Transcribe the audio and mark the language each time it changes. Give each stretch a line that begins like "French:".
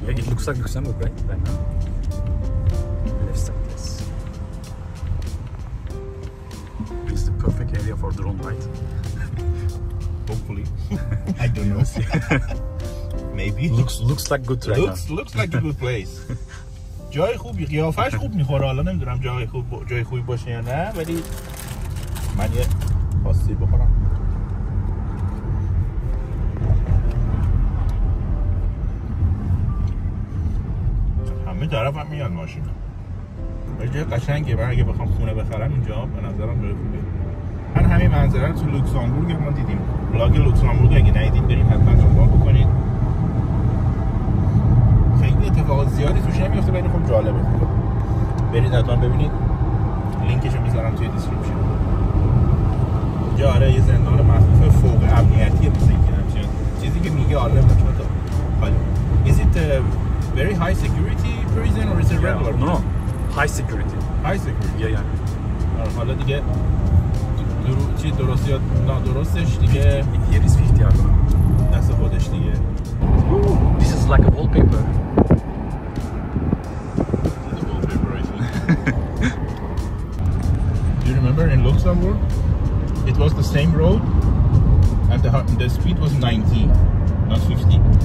English: Yeah, it looks like Luxembourg, right? Right now. Left side, yes. It's the perfect area for drone ride. Hopefully. I don't know. Maybe. Looks like good right now. Looks like a good place.
Persian: جای خوبی، قیافش خوب میخوره. حالا نمیدونم جای خوبی باشه یا نه، ولی من یه پاستیل بخورم. همه طرف هم میاد ماشینا. جای قشنگه. من اگه بخوام خونه بخرم اینجا به نظرم جای خوبیه. من همین منظره رو تو لوکزامبورگ ما دیدیم. بلاگ لوکزامبورگ اگه ندیدین بریم حتما دنبال بکنید. خیلی اتفاقات زیادی توش نمیفته ولی خب جالبه. برید حتما ببینید. لینکشو میذارم توی دیسکریپشن. اینجا آره یه زندان مخصوص فوق امنیتیه مثل اینکه همچین چیزی که میگه آره مطمئن.
English: حالا is it a very high security prison or is it regular? No, high security. High security. Yeah.
Persian: حالا دیگه چی درست یا نادرستش دیگه
English: Here is 50
Persian: دست خودش دیگه.
English: This is like a wallpaper. The wallpaper, I think. Do you remember in Luxembourg? It was the same road, and the speed was 90, not 50.